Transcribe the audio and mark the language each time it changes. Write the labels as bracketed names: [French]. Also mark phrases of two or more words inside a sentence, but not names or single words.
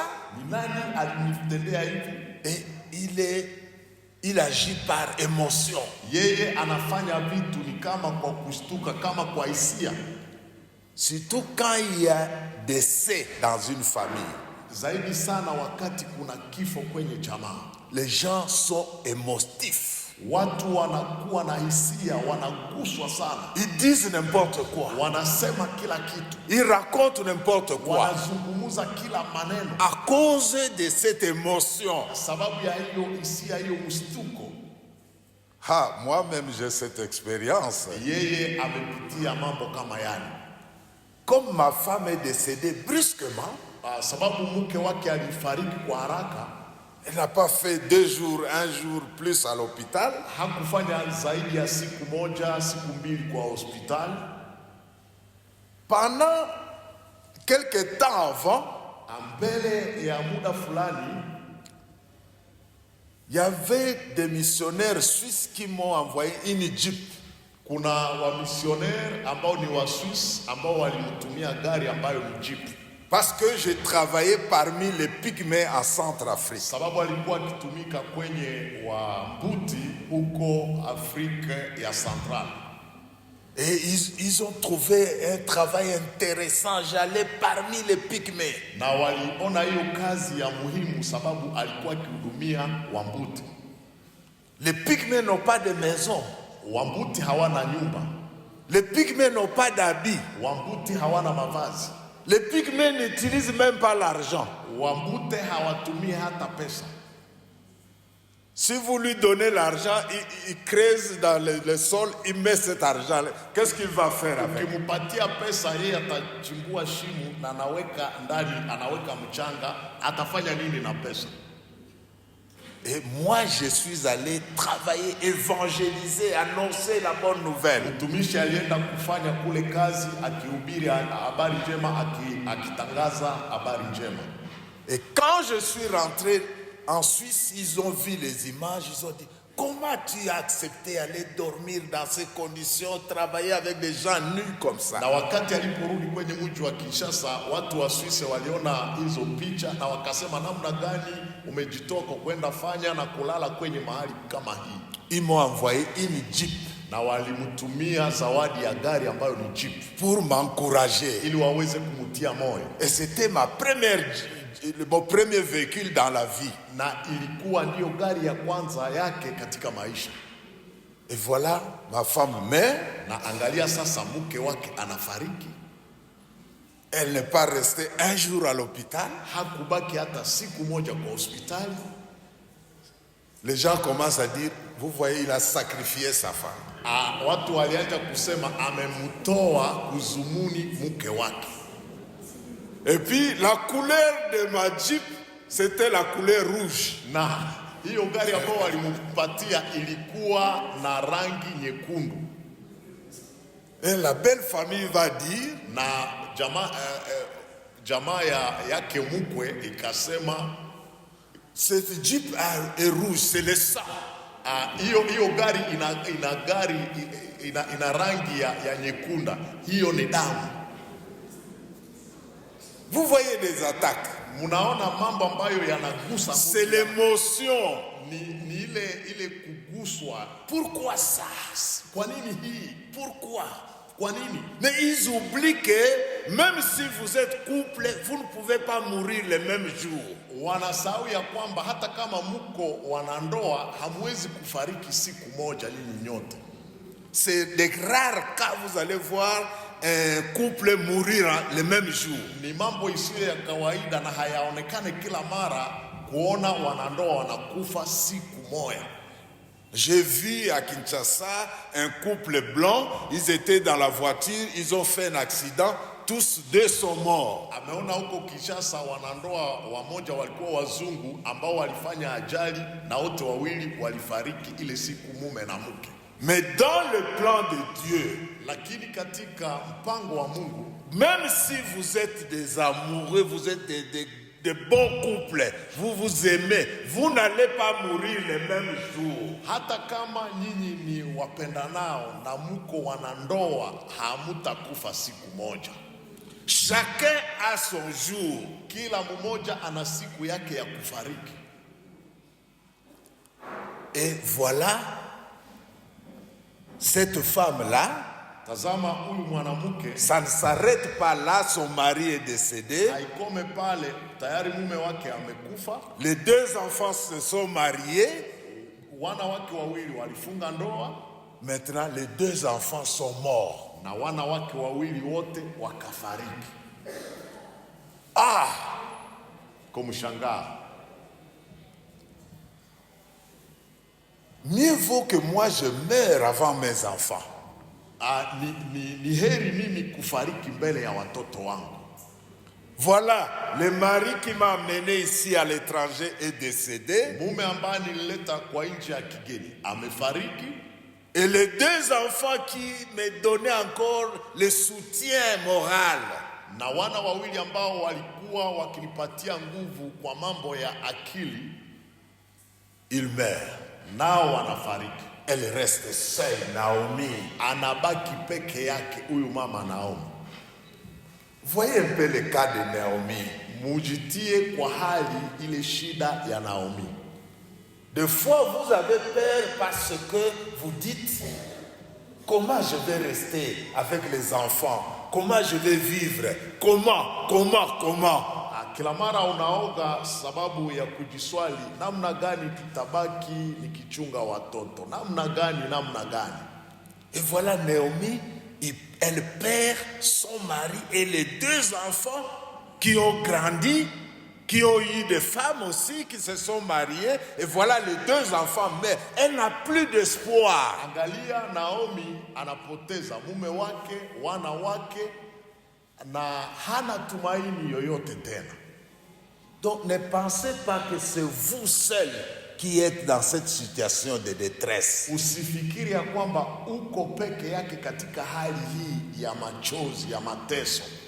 [Swahili] Ni nani alinitendea hivi? [French] Et il agit par émotion. [Swahili] Yeye anafanya vitu ni kama kwa kushtuka, kama kwa hisia. [French] Surtout quand il y a décès dans une famille. [Swahili] Zaidi sana wakati kuna kifo kwenye jamaa. [French] Les gens sont émotifs. [Swahili] Watu wanakuwa na hisia, wanaguswa sana. [French] Ils disent n'importe quoi. [Swahili] Wanasema kila kitu. [French] Ils racontent n'importe quoi. [Swahili] Wanazungumza kila maneno. [French] À cause de cette émotion. [Swahili] Sababu ya hiyo hisia, hiyo mshtuko. [French] Moi-même j'ai cette expérience. [Swahili] Yeye amepitia mambo kama yani. [French] Comme ma femme est décédée brusquement, [Swahili] sababu mke wake alifariki kwa haraka, [French] elle n'a pas fait 2 jours, 1 jour plus à l'hôpital. [Swahili] Hakufanya zaidi ya siku moja, siku mbili kwa hospitali. [French] Pendant quelques temps avant, [Swahili] mbele ya muda fulani, [French] il y avait des missionnaires suisses qui m'ont envoyé une Jeep. [Swahili] Kuna wamisionnaire ambao ni wa Swiss ambao walimtumia gari ambayo ni Jeep. [French] Parce que j'ai travaillé parmi les pygmées en Centrafrique. [Swahili] Sababu alikuwa akitumika kwenye Wambuti huko Afrika ya Central. [French] Et ils ont trouvé un travail intéressant. J'allais parmi les pygmées. [Swahili] Na waliona hiyo kazi ya muhimu sababu alikuwa akihudumia Wambuti. [French] Les pygmées n'ont pas de maison. [Swahili] Wambuti hawana nyumba. [French] Les pygmées n'ont pas d'habits. [Swahili] Wambuti hawana mavazi. [French] Les pygmées n'utilisent même pas l'argent. [Swahili] Wambute hawatumii hata pesa. [French] Si vous lui donnez l'argent, il creuse dans le sol, il met cet argent. Qu'est-ce qu'il va faire avec? [Swahili] Ukimupatia pesa yeye atachimbua shimo na anaweka ndani, anaweka mchanga, atafanya nini na pesa? [French] Et moi, je suis allé travailler, évangéliser, annoncer la bonne nouvelle. [Swahili] Mtumishi alienda kufanya kule kazi, akihubiri habari njema, akitangaza habari njema. [French] Et quand je suis rentré en Suisse, ils ont vu les images, ils ont dit, comment tu as accepté d'aller dormir dans ces conditions, travailler avec des gens nus comme ça? [Swahili] Na wakati aliporudi kwenye mji wa Kinshasa, watu wa Suisse waliona hizo picha na wakasema, namna gani umejitoka kwenda fanya na kulala kwenye mahali kama hii? [French] Ils m'ont envoyé une Jeep. [Swahili] Na walimtumia zawadi ya gari ambayo ni Jeep. [French] Pour m'encourager. [Swahili] Ili waweze kumutia moyo. [French] Et c'était mon premier véhicule dans la vie. [Swahili] Na ilikuwa ndio gari ya kwanza yake katika maisha. [French] Et voilà, ma femme meurt. [Swahili] Na angalia sasa mke wake anafariki. [French] Elle n'est pas restée 1 jour à l'hôpital. [Swahili] Hakubaki hata siku moja kwa hospitali. [French] Les gens commencent à dire, vous voyez, il a sacrifié sa femme. [Swahili] Watu walianza kusema amemtoa kuzumuni mke wake. [French] Et puis la couleur de ma Jeep, c'était la couleur rouge. [Swahili] Na hiyo gari ambayo walimpatia ilikuwa na rangi nyekundu. [French] Et la belle famille va dire, [Swahili] na jamaa yake mkwe ikasema, [French] cette Jeep est rouge, c'est le sang. [Swahili] Hiyo gari ina rangi ya nyekunda, hiyo ni damu. [French] Vous voyez des attaques. [Swahili] Munaona mambo ambayo yanagusa. [French] C'est l'émotion. [Swahili] Ni ile kuguswa. [French] Pourquoi ça? [Swahili] Kwa nini hii? [French] Pourquoi? [Swahili] Kwa nini? [French] Mais ils oublient que même si vous êtes couple, vous ne pouvez pas mourir le même jour. [Swahili] Wanasahau ya kwamba hata kama mko wanandoa hamwezi kufariki siku moja nyinyi nyote. [French] C'est des rares cas vous allez voir un couple mourir le même jour. [Swahili] Ni mambo isiyo ya kawaida na hayaonekane kila mara kuona wanandoa wanakufa siku moja. [French] J'ai vu à Kinshasa un couple blanc, ils étaient dans la voiture, ils ont fait un accident, tous 2 sont morts. [Swahili] Ameona huko Kinshasa wanandoa wamoja walikuwa wazungu ambao walifanya ajali na wote wawili walifariki ile siku, mume na mke. [French] Mais dans le plan de Dieu, [Swahili] lakini katika mpango wa Mungu, [French] même si vous êtes des amoureux, vous êtes des bons couples, vous vous aimez, vous n'allez pas mourir le même jour. [Swahili] Hata kama nyinyi ni wapendanao na mko wanandoa, hamutakufa siku moja. [French] Chacun a son jour. [Swahili] Kila mmoja ana siku yake ya kufariki. [French] Et voilà, cette femme-là, [Swahili] tazama huyu mwanamke, [French] ça ne s'arrête pas là, son mari est décédé. [Swahili] Haikome pale, tayari mume wake amekufa. [French] Les 2 enfants se sont mariés. [Swahili] wana wake wawili walifunga ndoa. [French] Maintenant, les 2 enfants sont morts. [Swahili] Na wana wake wawili wote wakafariki. Kumshangaa. [French] Mieux vaut que moi je meure avant mes enfants. [Swahili] Ni heri mimi kufariki mbele ya watoto wangu. [French] Voilà, le mari qui m'a amené ici à l'étranger est décédé. [Swahili] Mume ambaye nilileta kwa nchi ya kigeni amefariki. [French] Et les 2 enfants qui me donnaient encore le soutien moral. [Swahili] Na wana wawili ambao walikuwa wakinipatia nguvu kwa mambo ya akili, [French] ils meurent. [Swahili] Nao wanafariki. [French] Elle reste seule, Naomi. [Swahili] Anabaki peke yake huyu mama Naomi. [French] Voyez un peu le cas de Naomi. [Swahili] Mujitie kwa hali ile shida ya Naomi. [French] Des fois vous avez peur parce que vous dites comment je vais rester avec les enfants, comment je vais vivre, comment. [Swahili] Kila mara unaoga sababu ya kujiswali namna gani tutabaki nikichunga watoto, namna gani. [French] Et voilà Naomi, elle perd son mari et les 2 enfants qui ont grandi, qui ont eu des femmes aussi, qui se sont mariées. Et voilà les 2 enfants, mais elle n'a plus d'espoir. [Swahili] Angalia, Naomi anapoteza mume wake, wana wake, na hana tumaini yoyote tena. [French] Donc ne pensez pas que c'est vous seul qui êtes dans cette situation de détresse. [Swahili] Usifikiri ya kwamba uko peke yake katika hali hii ya machozi, ya mateso.